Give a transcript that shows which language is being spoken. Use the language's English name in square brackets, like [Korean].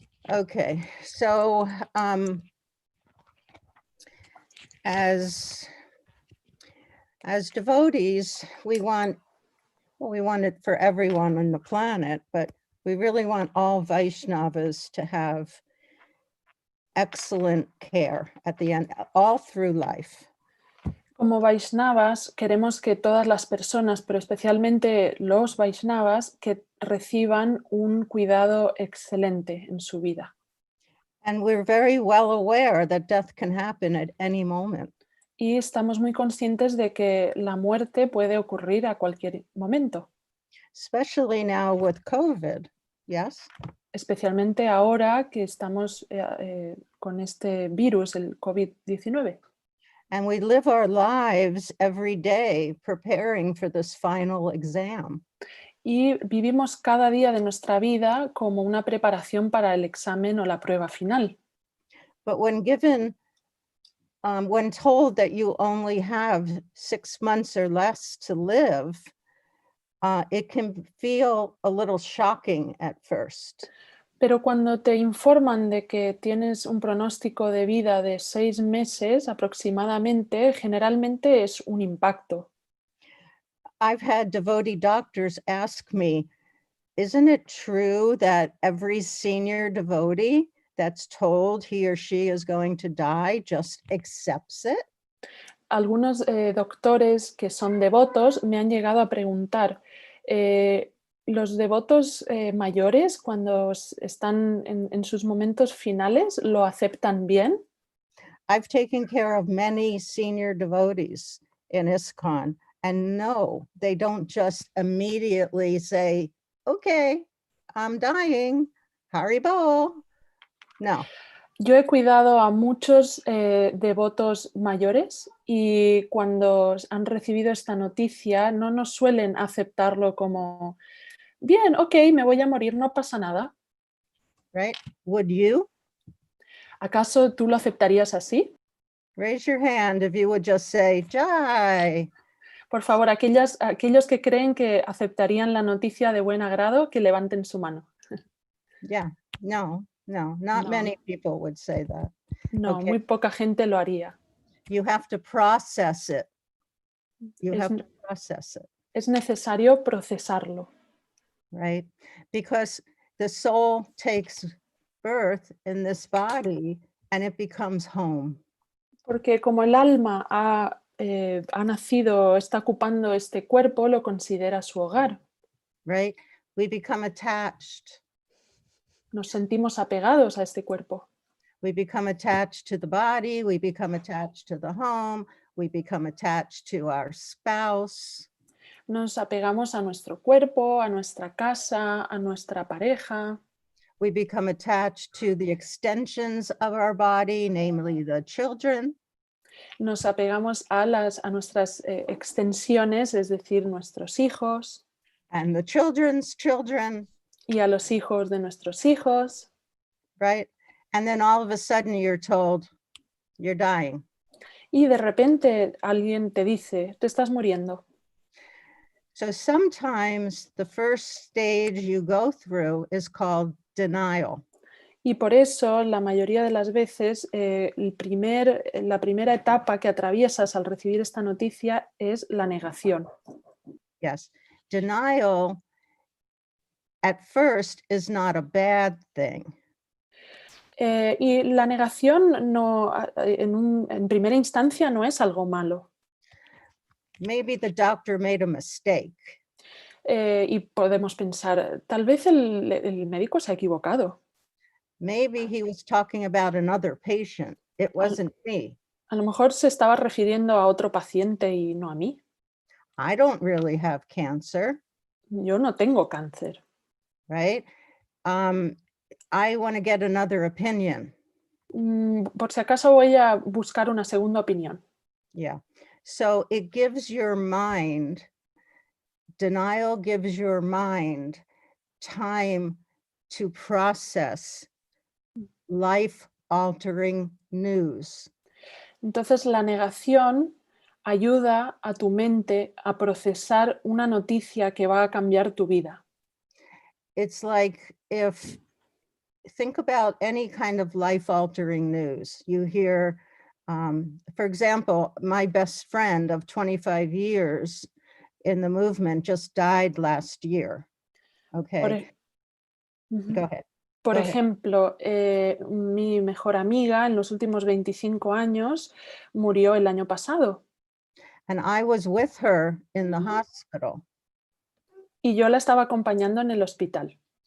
[English] Okay, so as devotees, we want it for everyone on the planet, but we really want all Vaishnavas to have excellent care at the end, all through life. [Spanish] Como Vaishnavas, queremos que todas las personas, pero especialmente los Vaishnavas, que reciban un cuidado excelente en su vida. [English] And we're very well aware that death can happen at any moment. [Spanish] Y estamos muy conscientes de que la muerte puede ocurrir a cualquier momento. [English] Especially now with COVID, yes? [Spanish] Especialmente ahora que estamos con este virus, el COVID-19. [English] And we live our lives every day preparing for this final exam. [Spanish] Y vivimos cada día de nuestra vida como una preparación para el examen o la prueba final. [English] But when told that you only have 6 months or less to live, it can feel a little shocking at first. [Spanish] Pero cuando te informan de que tienes un pronóstico de vida de 6 meses aproximadamente, generalmente es un impacto. [English] I've had devotee doctors ask me, isn't it true that every senior devotee that's told he or she is going to die just accepts it? [Spanish] Algunos doctores que son devotos me han llegado a preguntar, ¿los devotos mayores cuando están en sus momentos finales lo aceptan bien? [English] I've taken care of many senior devotees in ISKCON, and no, they don't just immediately say, okay, I'm dying, Haribo. [Spanish] No. Yo he cuidado a muchos devotos mayores y cuando han recibido esta noticia no nos suelen aceptarlo como, bien, ok, me voy a morir, no pasa nada. [English] Right? Would you? [Spanish] ¿Acaso tú lo aceptarías así? [English] Raise your hand if you would just say, Jai. [Spanish] Por favor, aquellos que creen que aceptarían la noticia de buen agrado, que levanten su mano. [English] Yeah, no, not [Spanish] No. [English] many people would say that. [Spanish] No, [English] Okay. [Spanish] muy poca gente lo haría. [English] You have to process it. You [Spanish] Es- [English] have to process it, [Spanish] Es necesario procesarlo, [English] right? Because the soul takes birth in this body and it becomes home. [Spanish] porque como el alma ha nacido, está ocupando este cuerpo, lo considera su hogar. [English] Right? We become attached. [Spanish] Nos sentimos apegados a este cuerpo. [English] We become attached to the body. We become attached to the home. We become attached to our spouse. [Spanish] Nos apegamos a nuestro cuerpo, a nuestra casa, a nuestra pareja. [English] We become attached to the extensions of our body, namely the children. [Spanish] Nos apegamos a nuestras extensiones, es decir, nuestros hijos [English] And the children's children, [Spanish] y a los hijos de nuestros hijos. [English] right? And then all of a sudden you're told you're dying. [Spanish] Y de repente alguien te dice, te estás muriendo. [English] So sometimes the first stage you go through is called denial. [Spanish] Y por eso, la mayoría de las veces, la primera etapa que atraviesas al recibir esta noticia es la negación. [English] Yes. Denial at first is not a bad thing. [Spanish] Y la negación en primera instancia no es algo malo. [English] Maybe the doctor made a mistake. [Spanish] Y podemos pensar, tal vez el médico se ha equivocado. [English] Maybe he was talking about another patient. It wasn't me. [Spanish] A lo mejor se estaba refiriendo a otro paciente y no a mí. [English] I don't really have cancer, [Spanish] Yo no tengo cáncer. [English] right? I want to get another opinion. [Spanish] Por si acaso voy a buscar una segunda opinión. [English] Yeah. So it gives your mind denial gives your mind time to process life-altering news. [Spanish] Entonces la negación ayuda a tu mente a procesar una noticia que va a cambiar tu vida. [English] It's like think about any kind of life-altering news. You hear, for example, my best friend of 25 years in the movement just died last year. Okay, go ahead. [Spanish] Por [English] Go ahead. [Spanish] ejemplo, mi mejor amiga en los últimos 25 años murió el año pasado. [English] And I was with her in the hospital [Spanish] Y yo la estaba acompañando en el hospital